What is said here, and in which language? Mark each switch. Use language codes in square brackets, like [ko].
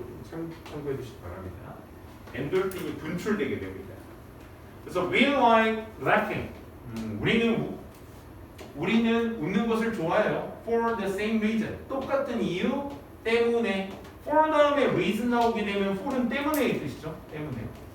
[ko] 참고해 주시기 바랍니다. 엔돌핀이 분출되게 됩니다. 그래서 [en] we like laughing. [ko] 우리는 웃는 것을 좋아해요. [en] For the same reason. [ko] 똑같은 이유 때문에. for 다음에 reason 나오게 되면 for은 때문에의 뜻이죠. 때문에.